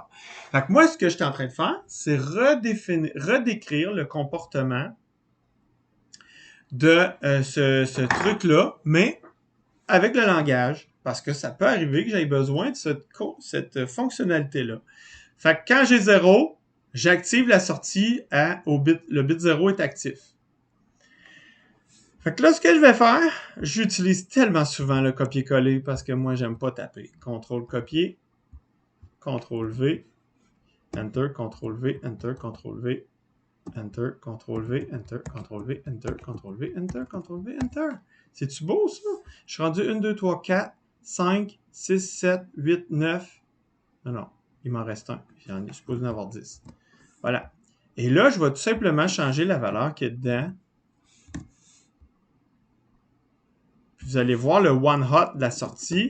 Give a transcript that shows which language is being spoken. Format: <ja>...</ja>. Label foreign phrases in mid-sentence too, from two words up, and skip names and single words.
<fr>Fait que moi, ce que je suis en train de faire, c'est redécrire le comportement de ce truc-là, mais avec le langage, parce que ça peut arriver que j'aie besoin de cette fonctionnalité-là. Fait que quand j'ai 0, j'active la sortie le bit 0 est actif. Fait que là, ce que je vais faire, j'utilise tellement souvent le copier-coller parce que moi, j'aime pas taper. CTRL-copier,</fr> <en>CTRL-V, Enter, CTRL-V, Enter, CTRL-V, Enter, CTRL-V, Enter, CTRL-V, Enter, CTRL-V, Enter, CTRL-V, Enter.</en> <fr>C'est-tu beau, ça? Je suis rendu 1, 2, 3, 4, 5, 6, 7, 8, 9. Non, il m'en reste un. J'en ai supposé en avoir 10. Voilà. Et là, je vais tout simplement changer la valeur qui est dedans. Puis vous allez voir le</fr> <en>one hot</en> <fr>de la sortie.</fr>